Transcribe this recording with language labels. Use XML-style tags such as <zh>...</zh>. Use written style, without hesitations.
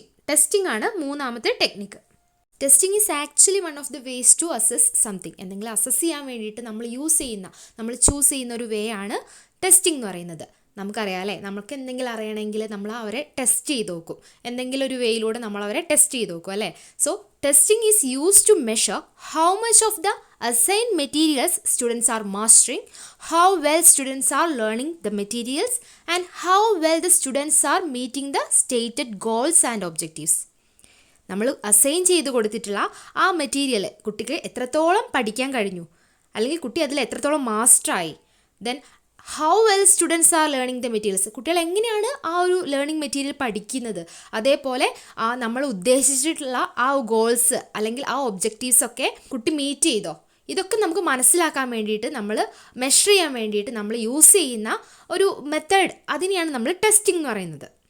<ml>Testing ആണ് മൂന്നാമത്തെ technique.</ml> <en>Testing is actually one of the ways to assess something.</en> <ml>എന്തെങ്കിലും assess ചെയ്യാൻ വേണ്ടിയിട്ട് നമ്മൾ ചൂസ് ചെയ്യുന്ന ഒരു വേ ആണ് ടെസ്റ്റിംഗ് എന്ന് പറയുന്നത്. നമുക്കറിയാം അല്ലേ, നമുക്ക് എന്തെങ്കിലും അറിയണമെങ്കിൽ നമ്മൾ അവരെ ടെസ്റ്റ് ചെയ്ത് നോക്കും. എന്തെങ്കിലും ഒരു വേയിലൂടെ നമ്മൾ അവരെ ടെസ്റ്റ് ചെയ്ത് നോക്കും അല്ലേ.</ml> <en>So testing is used to measure how much of the assigned materials students are mastering, how well students are learning the materials, and how well the students are meeting the stated goals and objectives.</en> <ml>നമ്മൾ assign ചെയ്ത് കൊടുത്തിട്ടുള്ള ആ material കുട്ടിക്ക് എത്രത്തോളം പഠിക്കാൻ കഴിഞ്ഞു, അല്ലെങ്കിൽ കുട്ടി അതിൽ എത്രത്തോളം മാസ്റ്ററായി.</ml> <en>then how well students are learning the materials,</en> <ml>കുട്ടികൾ എങ്ങനെയാണ് ആ ഒരു ലേണിംഗ് മെറ്റീരിയൽ പഠിക്കുന്നത്, അതേപോലെ നമ്മൾ ഉദ്ദേശിച്ചിട്ടുള്ള ആ ഗോൾസ് അല്ലെങ്കിൽ ആ ഒബ്ജക്റ്റീവ്സ് ഒക്കെ കുട്ടി മീറ്റ് ചെയ്തോ, ഇതൊക്കെ നമുക്ക് മനസ്സിലാക്കാൻ വേണ്ടിയിട്ട്, നമ്മൾ മെഷർ ചെയ്യാൻ വേണ്ടിയിട്ട് നമ്മൾ യൂസ് ചെയ്യുന്ന ഒരു മെത്തേഡ്, അതിനെയാണ് നമ്മൾ ടെസ്റ്റിംഗ് എന്ന് പറയുന്നത്.</ml>